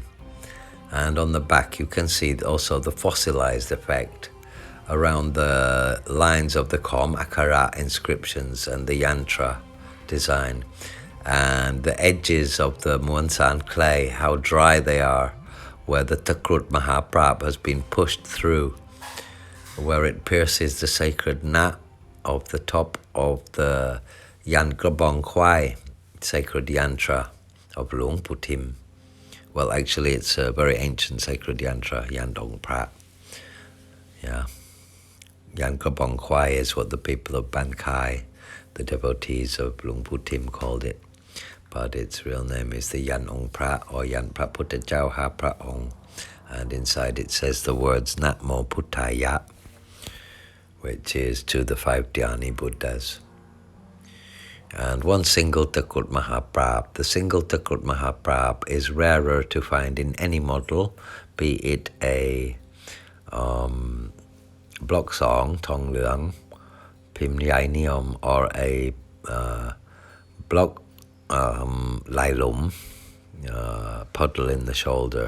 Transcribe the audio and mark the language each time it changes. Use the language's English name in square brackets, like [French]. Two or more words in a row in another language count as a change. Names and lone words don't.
[English] And on the back you can see also the fossilized effect around the lines of the Khom Akara inscriptions and the Yantra design, and the edges of the Muan clay, how dry they are, where the Takrut Mahaprab has been pushed through, where it pierces the sacred Na of the top of the Yantra sacred Yantra of Luang Putim. Well, actually it's a very ancient sacred Yantra, Yandong Prat. Yeah. Yantra is what the people of Ban Khai, the devotees of Luang Putim, called it. But its real name is the Yant Ong Prat, or Yant Prat Putta Jau Ha Prat Ong. And inside it says the words [Pali] Natmo Puttaya, [English] which is to the 5 Dhyani Buddhas. And one single Takrut Mahaprab. The single Takrut Mahaprab is rarer to find in any model, be it a block song, Tong Luang, Pim Lai Hlum, or a block Lai Hlum, puddle in the shoulder.